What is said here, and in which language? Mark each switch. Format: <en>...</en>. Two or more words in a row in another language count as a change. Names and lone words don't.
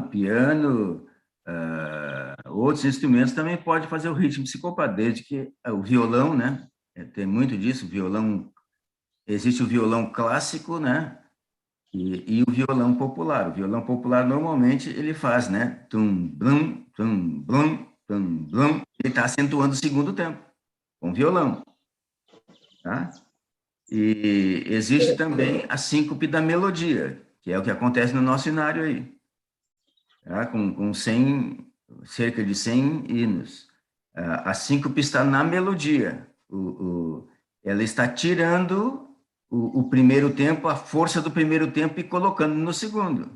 <pt>O piano, outros instrumentos também podem fazer o ritmo sincopado, desde que o violão, né? Tem muito disso, violão. Existe o violão clássico, né? E o violão popular. O violão popular, normalmente, ele faz, né? Tum, blum, tum, blum, tum, blum. Ele está acentuando o segundo tempo, com violão. Tá? E existe também a síncope da melodia, que é o que acontece no nosso cenário aí, tá? Com cerca de 100 hinos. A síncope está na melodia. Ela está tirando o primeiro tempo, a força do primeiro tempo e colocando no segundo.</pt>